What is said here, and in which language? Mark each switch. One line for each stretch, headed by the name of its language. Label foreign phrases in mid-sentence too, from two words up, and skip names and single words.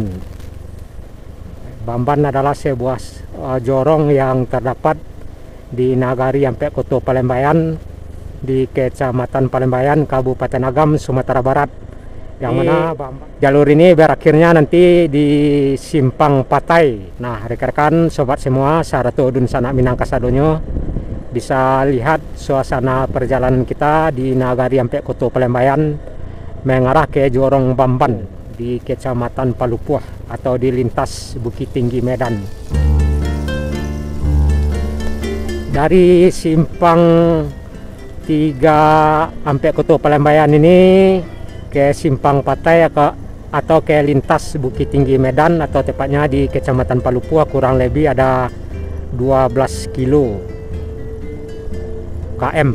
Indonesian: Bamban adalah sebuah jorong yang terdapat di Nagari sampai Koto Palembayan di Kecamatan Palembayan, Kabupaten Agam, Sumatera Barat. Yang mana jalur ini berakhirnya nanti di Simpang Patai. Nah, rekan-rekan sobat semua,
Minangkabau: Sarato dun sanak minang kasadonyo,
Indonesian: bisa lihat suasana perjalanan kita di Nagari sampai Koto Palembayan mengarah ke Jorong Bamban di Kecamatan Palupuah atau di lintas Bukit Tinggi Medan. Dari Simpang 3 sampai Koto Palembayan ini ke Simpang Patai atau ke lintas Bukit Tinggi Medan atau tepatnya di Kecamatan Palupuah kurang lebih ada 12 km.